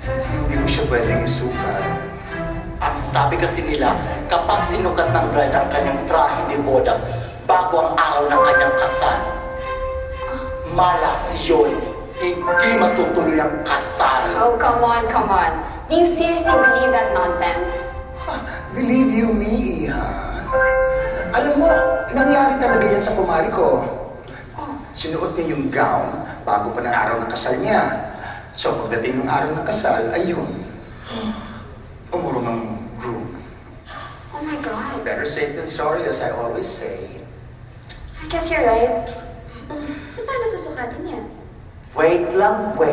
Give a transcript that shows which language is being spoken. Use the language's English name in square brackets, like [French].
[Filipino] Hindi mo siya pwedeng isukat. Ang sabi kasi nila, kapag sinukat ng bride ang kanyang trahe de boda bago ang araw ng kanyang kasal, malas yun. Hindi matutuloy ang kasal. [English] Oh, come on. Do you seriously believe that nonsense? Believe you me, [Filipino] Iha. Alam mo, nangyari talaga yan sa kumari ko. Sinuot niya yung gown bago pa ng araw ng kasal niya. So pagdating ng araw ng kasal, ayun. Umurong ang groom. [English] Oh my God. Better safe than sorry, as I always say. I guess you're right. So [Filipino] paano susukatin niya? [English] Wait lang.